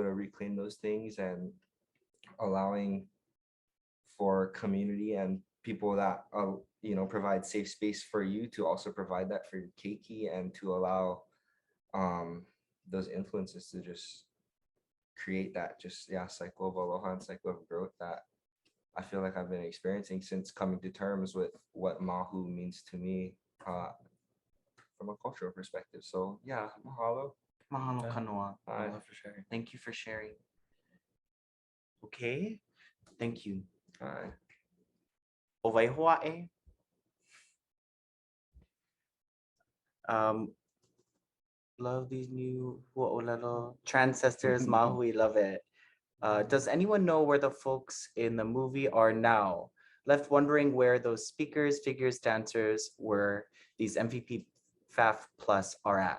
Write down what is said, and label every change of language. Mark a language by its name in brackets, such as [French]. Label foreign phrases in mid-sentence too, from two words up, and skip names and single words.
[English] to reclaim those things and allowing for community and people that you know, provide safe space for you to also provide that for your keiki, and to allow those influences to just create that just cycle of aloha and cycle of growth that I feel like I've been experiencing since coming to terms with what mahu means to me from a cultural perspective. So yeah, mahalo. Mahalo, Yeah. Kanoa. Mahalo for sharing. Thank you for sharing. Okay, thank you. Owaihoʻe. Love these new hua'olelo transcestors, māhūi, love it. Does anyone know where the folks in the movie are now? Left wondering where those speakers, figures, dancers, were these MVP FAF Plus are at.